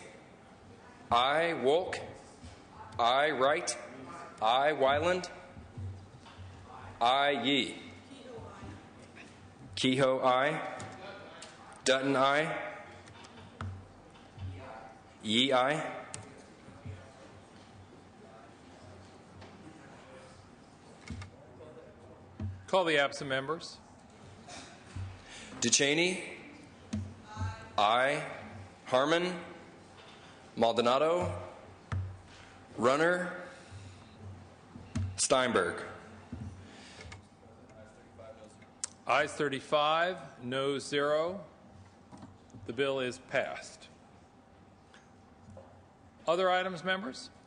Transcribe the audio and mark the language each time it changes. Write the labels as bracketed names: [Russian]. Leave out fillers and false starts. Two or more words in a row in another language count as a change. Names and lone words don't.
[English] Aye. Wolk. Aye. Wright. Aye. Wyland. Aye. Yee. Kehoe. Aye. Dutton. Aye. Yee. Aye. Call the absent members. Duchesne. Aye. Harmon. Maldonado. Runner. Steinberg. Ayes 35, noes 0. The bill is passed. Other items, members?